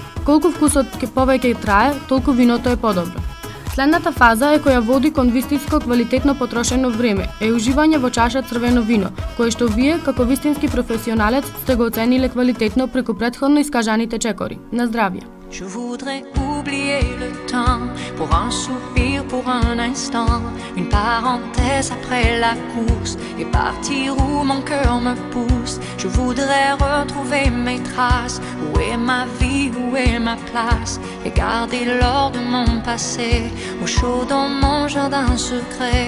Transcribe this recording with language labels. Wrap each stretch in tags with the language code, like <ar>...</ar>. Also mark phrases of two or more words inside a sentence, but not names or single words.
<mk>Колку вкусот повеќе трае, толку виното е подобро. Следната фаза е која води кон вистинско квалитетно потрошено време, е уживање во чаша црвено вино, кое што вие, како вистински професионалец, сте го оцениле квалитетно преку претходно искажаните чекори. На здравје!</mk> <fr>Je voudrais oublier le temps pour un soupir, pour un instant, une parenthèse après la course et partir où mon cœur me pousse. Je voudrais retrouver mes traces, où est ma vie, où est ma place, et garder l'or de mon passé au chaud dans mon jardin secret.</fr>